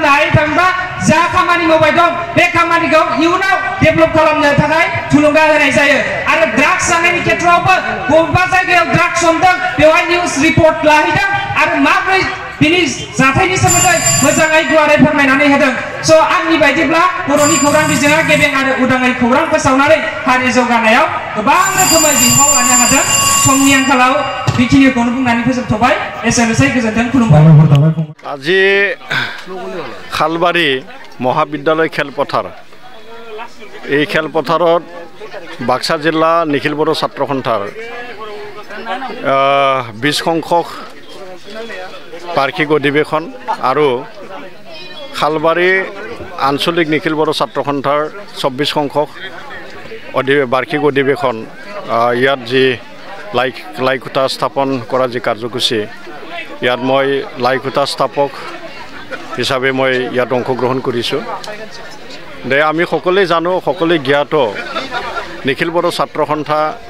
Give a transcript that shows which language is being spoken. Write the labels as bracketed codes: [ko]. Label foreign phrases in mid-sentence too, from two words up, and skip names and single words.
[brx] हायो थामहिनबा जा खामानि मावबाय दं बे खामानिखौ इयुनाव डेभेलप खालामनो थाखाय थुलुंगा होनाय जायो आरो ड्राग्स जानायनि खेथ्रआवबो बबेबा जायगायाव ड्राग्स हमदों बेवहाय [en] news report [brx] लाहैदों आरो माब्रै बिनि जाथायनि सोमोन्दै मोजाङै गुवारै फोरमायनानै होदों स' आंनि बायदिब्ला बर'नि खौरां बिजोङा गेबें आरो उदाङै खौरां फोसावनानै हारि जौगानायाव गोबां रोखोमै बिफाव लानो हादों समनि आंखालाव बेखिनिखौनो बुंनानै फोजोबथ'बाय एसेनोसै गोजोन्थों खुलुमबाय [as] আজি খালবাৰী মহাবিদ্যালয় খেলপথাৰ এই খেলপথাৰত বাক্সা জিলা নিখিল বড়ো ছাত্ৰ সন্থাৰ 20 সংখ্যক বাৰ্ষিক অধিৱেশন আৰু খালবাৰী আঞ্চলিক নিখিল বড়ো ছাত্ৰ সন্থাৰ 24 সংখ্যক বাৰ্ষিক অধিৱেশন ইয়াত যি লাইখুটা স্থাপন কৰা যি কাৰ্যসূচী ইয়াত মই লাইখুটা স্থাপক হিচাপে মই ইয়াত অংশগ্ৰহণ কৰিছোঁ দে আমি সকলোৱে জানো সকলোৱে জ্ঞাত নিখিল বড়ো ছাত্ৰ সন্থা